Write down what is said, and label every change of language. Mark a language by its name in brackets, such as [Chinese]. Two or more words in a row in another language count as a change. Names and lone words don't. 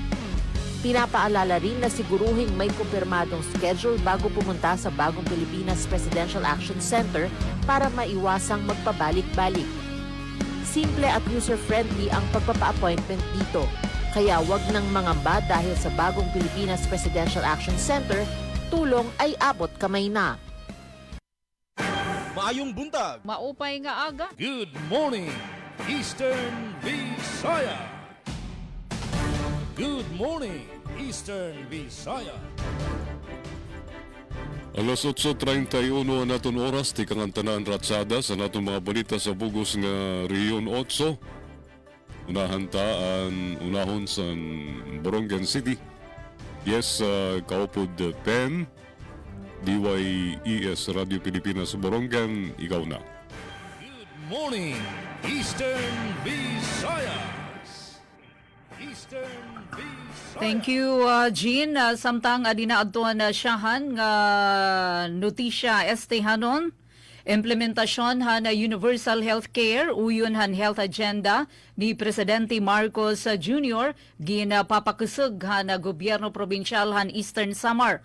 [Filipino] Pinapaalala rin na siguruhing may kumpirmadong schedule bago pumunta sa Bagong Pilipinas Presidential Action Center para maiwasang magpabalik-balik. Simple at user-friendly ang pagpapa-appointment dito, kaya wag nang mangamba dahil sa Bagong Pilipinas Presidential Action Center, tulong ay abot kamay na. [Cebuano] Maayong buntag. [Waray] Maupay nga aga. [English] Good morning, Eastern Visayas. Good morning, Eastern Visayas. [Waray] Alas 8:31 naton oras, tikang ang tanan ratsada sa naton mga balita sa bugos nga Riyon 8. Unahon sa Borongan City. Yes, kaupod PEN, DYES Radio Pilipinas Borongan, ikaw na. [English] Good morning, Eastern Visayas. Eastern Visayas. Thank you, Jean. [Waray] Samtang adina adtuan na siyahan nga notisya estehanon. Implementasyon han na Universal Healthcare, uyon han health agenda ni Presidente Marcos Jr. Ginapapakusog han na gobyerno probinsyal han Eastern Samar.